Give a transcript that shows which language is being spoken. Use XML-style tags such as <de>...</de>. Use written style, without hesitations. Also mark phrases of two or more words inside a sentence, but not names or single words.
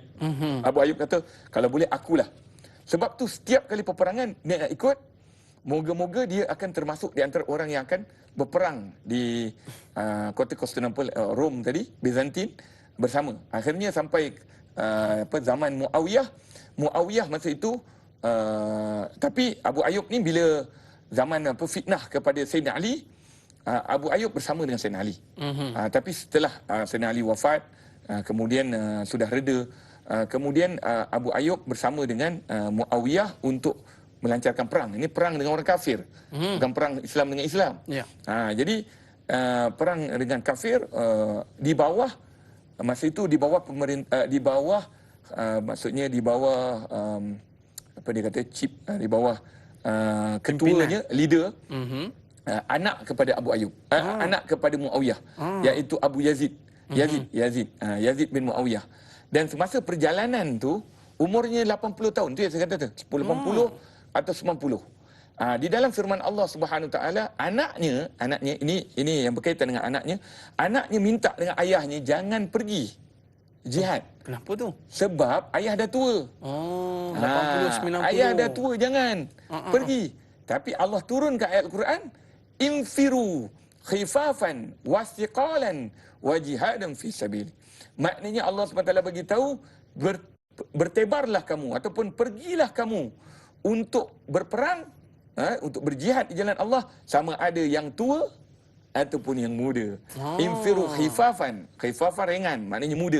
<ms>Abu Ayyub kata, kalau boleh akulah. Sebab tu setiap kali peperangan dia nak ikut, moga-moga dia akan termasuk di antara orang yang akan berperang di kota Konstantinopel, Rom tadi, Byzantine bersama. Akhirnya sampai zaman Muawiyah masa itu, tapi Abu Ayyub ni bila zaman fitnah kepada Sayyidina Ali, Abu Ayyub bersama dengan Sayyidina Ali. Tapi setelah Sayyidina Ali wafat, kemudian sudah reda, kemudian Abu Ayyub bersama dengan Muawiyah untuk melancarkan perang. Ini perang dengan orang kafir, bukan perang Islam dengan Islam. Jadi perang dengan kafir di bawah, masa itu di bawah pemerintah, di bawah maksudnya di bawah apa dia kata, chief, di bawah ketuanya, leader, anak kepada Abu Ayyub, anak kepada Muawiyah, iaitu Abu Yazid. Yazid bin Muawiyah. Dan semasa perjalanan tu umurnya 80 tahun. Tu yang saya kata tu, 80 atau 90. Di dalam firman</ms> <ar>الله سبحانه تعالى,</ar> <ms>anaknya ini yang berkaitan dengan anaknya minta dengan ayahnya jangan pergi jihad. Kenapa tu? Sebab ayah dah tua. 80 90. Ayah dah tua, jangan pergi. Tapi Allah turunkan ayat Al-Quran,</ms> <ar>انفروا خفافا وثقالا وجهادا في سبيل.</ar> <ms>Maknanya Allah SWT bagi tahu, bertebarlah kamu ataupun pergilah kamu untuk berperang, untuk berjihad di jalan Allah, sama ada yang tua ataupun yang muda.</ms> <ar>انفروا خفافا</ar> <ms>ringan, maknanya muda.</ms>